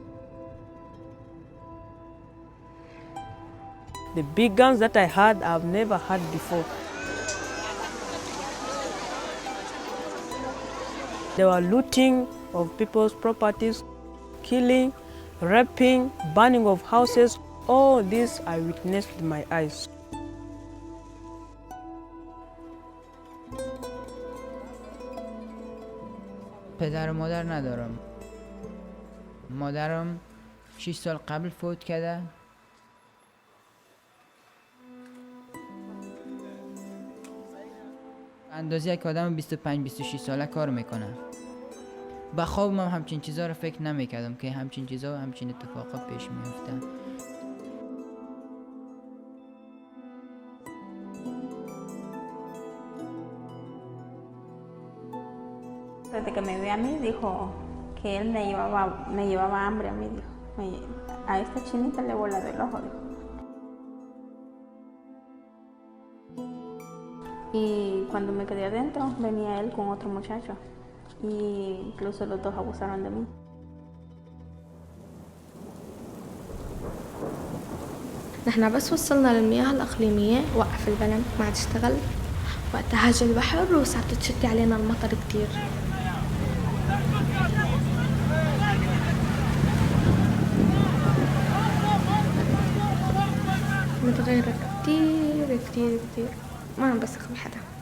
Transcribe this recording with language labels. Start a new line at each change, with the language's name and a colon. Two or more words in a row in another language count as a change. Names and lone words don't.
English: The big guns that I had, I've never had before. They were looting of people's properties, killing, raping, burning of houses. All this I witnessed with my eyes.
Persian: پدر و مادر ندارم. مادرم 6 سال قبل فوت کرده. اندازه یک آدم 25-26 ساله کار میکنه. به خوابم هم همچین چیزا رو فکر نمیکردم که همچین چیزا و همچین اتفاقا پیش میفته.
Spanish: Desde que me vio a mí, dijo que él me llevaba hambre a mí, dijo. A esta chinita le voy a del ojo, dijo. Y cuando me quedé adentro, venía él con otro muchacho. Y incluso los dos abusaron de mí.
Arabic: نحن بس وصلنا للمياه الإقليمية وقف البلن ما عاد اشتغل. وقتها هاج البحر وصارت تشتي علينا المطر كتير. متغيرة كتير كتير كتير، ما عم بثق بحدا.